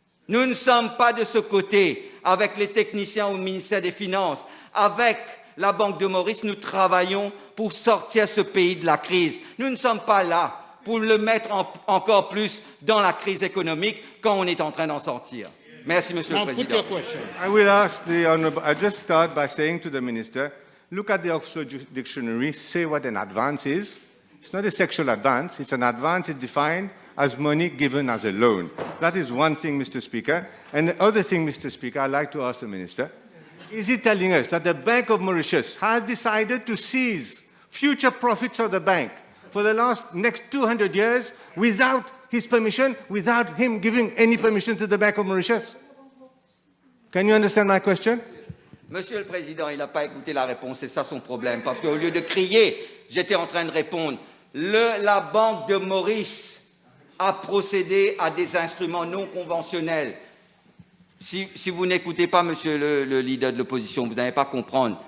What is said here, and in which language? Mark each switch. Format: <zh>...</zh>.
<fr>Nous ne sommes pas de ce côté avec les techniciens au ministère des Finances, avec la Banque de Maurice, nous travaillons pour sortir ce pays de la crise. Nous ne sommes pas là pour le mettre encore plus dans la crise économique quand on est en train d'en sortir. Merci, Monsieur le Président.</fr> <en>I will ask the Honourable, I'll just start by saying to the Minister, look at the Oxford Dictionary, say what an advance is. It's not a sexual advance, it's an advance, it's defined as money given as a loan. That is one thing, Mr. Speaker. And the other thing, Mr. Speaker, I'd like to ask the Minister, is he telling us that the Bank of Mauritius has decided to seize future profits of the bank for the next 200 years without his permission, without him giving any permission to the Bank of Mauritius? Can you understand my question?</en> <fr>Monsieur le Président, il n'a pas écouté la réponse, c'est ça son problème. Parce qu'au lieu de crier, j'étais en train de répondre. La Banque de Maurice a procédé à des instruments non conventionnels. Si vous n'écoutez pas, monsieur le leader de l'opposition, vous n'allez pas comprendre.</fr>